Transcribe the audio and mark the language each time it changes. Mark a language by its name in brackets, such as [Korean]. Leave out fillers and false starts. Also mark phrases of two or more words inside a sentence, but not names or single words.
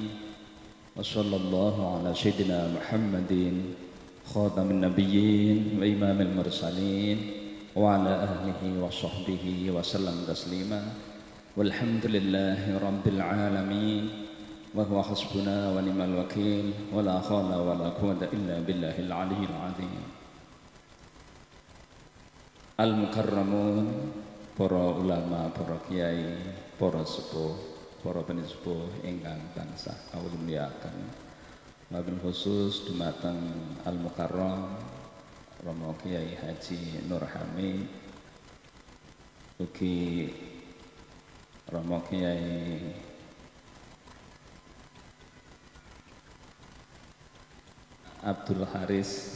[Arabic] وصلى الله على سيدنا محمد خاتم النبيين وإمام المرسلين وعلى أهله وصحبه وسلم تسليما. والحمد لله رب العالمين. وهو حسبنا ونعم الوكيل ولا حول ولا قوة إلا بالله العلي العظيم. [Javanese] Al-mukarramun, para ulama, para kiai, para sepuh, para penispuh ingkang tansah kawula mulyakaken. [Arabic] وبالخصوص [Javanese] dumateng Al-Mukarram Romo Kiai Haji Nur Hamid, ugi Romo Kiai Abdul Haris